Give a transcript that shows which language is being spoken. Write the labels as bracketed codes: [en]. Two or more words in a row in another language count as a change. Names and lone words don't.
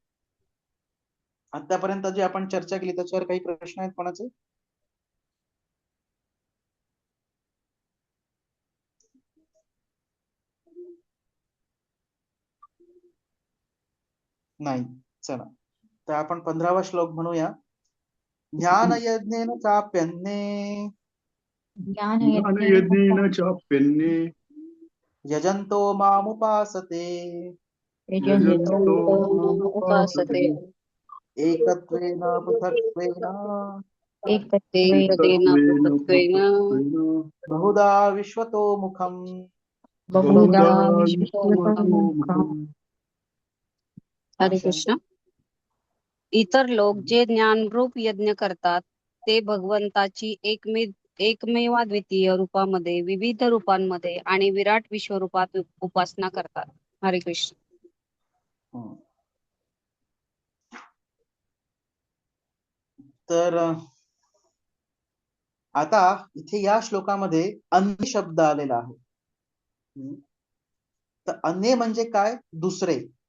[mr] आतापर्यंत जी आपण चर्चा केली त्याच्यावर काही प्रश्न आहेत कोणाचे? नाही. चला, तर आपण 15वा श्लोक म्हणूया. [sa] ज्ञान यज्ञेन चाप्यन्ने ज्ञानयज्ञेन चाप्यन्ने यजंतो मामुपासते यजन्तो उपासते एकत्वेन पृथक्त्वेन एकतेन पृथक्त्वेन बहुधा विश्वतो मुखम. बहुधा बहुधा विश्वतोमुखम्. हरे कृष्ण. [mr] इतर लोक जे ज्ञानरूप यज्ञ करतात ते भगवंताची एकमेवाद्वितीय रूपामध्ये, विविध रूपांमध्ये आणि विराट विश्वरूपात उपासना करतात. [sa] हरे कृष्ण. [mr] तर आता इथे या श्लोकामध्ये अन्य शब्द आलेला आहे. तर अन्य म्हणजे काय? दुसरे.